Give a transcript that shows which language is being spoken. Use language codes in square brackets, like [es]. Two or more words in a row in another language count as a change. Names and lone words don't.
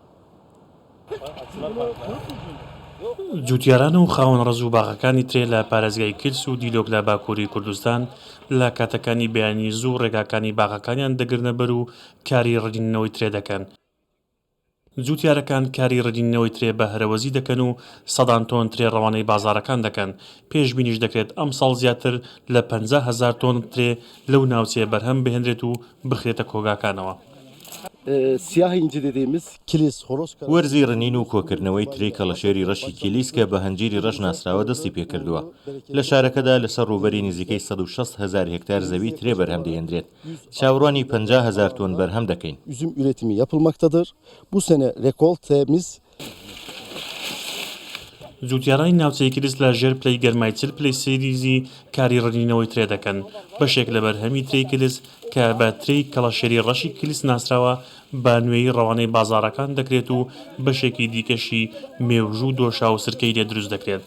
[ckb] جوتیاران و خاوەن ڕز و باغەکانی ترێ لە پارێزگای کلس و دیلۆک لە باکووری کوردستان لە کاتەکانی بەیانی زوو ڕێگاکانی باغەکانیان دەگرنە بەر و کاری ڕدینەوەی ترێ دەکەن. جوتیارەکان کاری ڕدینەوەی ترێ بە هەرەوەزی دەکەن و سەدان تۆن ترێ ڕەوانەی بازاڕەکان دەکەن. پێشبینیش دەکرێت ئەم ساڵ زیاتر لە 50,000 تۆن ترێ لەو ناوچەیە بەرهەم بهێنرێت و بخرێتە کۆگاکانەوە. [tr] Siyah inci dediğimiz kilis, horoz [ckb] وەرزی ڕنین و کۆکردنەوەی ترێ کەڵەشێری ڕەشی کیلیس کە بە هەنجیری ڕەش ناسراوە دەستی پێکردووە. لە شارەکەدا لەسەر ڕووبەری نزیکەی 160,000 هکتار زەوی ترێ بەرهەم دەهێنرێت. چاوەڕوانی 50,000 تۆن بەرهەم دەکەین. [tr] üzüm üretimi yapılmaktadır. Bu sene rekoltemiz [ckb] جوتیارانی ناوچەی کلیس لە ژێر پلەی گەرمای 40 پلەی سێریزی کاری ڕنینەوەی ترێ دەکەن. بەشێک لە بەرهەمی ترێی کلیس کە بە ترێی کەڵەشێری ڕەشی کلیس ناسراوە بە نوێی ڕەوانەی بازاڕەکان دەکرێت و بەشێکی دیکەشی مێوژ و دۆشا و سرکەی لێ دروست دەکرێت.